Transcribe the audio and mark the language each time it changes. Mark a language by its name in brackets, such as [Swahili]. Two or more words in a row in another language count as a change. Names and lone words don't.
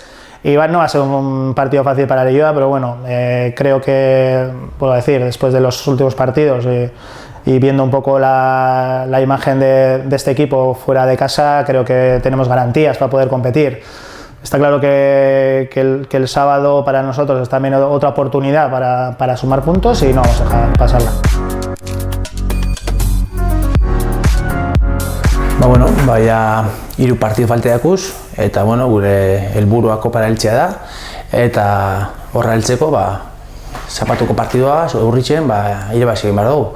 [Spanish] Y no va a ser un partido fácil para el Illoa, pero bueno, creo que, puedo decir, después de los últimos partidos y viendo un poco la imagen de este equipo fuera de casa, creo que tenemos garantías para poder competir. Está claro que el sábado para nosotros es también otra oportunidad para sumar puntos, y no vamos a dejar pasarla. [Basque] Bueno, ja 3 partidu falte dakuz, eta bueno, gure helburua kopara heltzea da, eta horra heltzeko zapatuko partidua Urritzen irabazi egin behar dugu.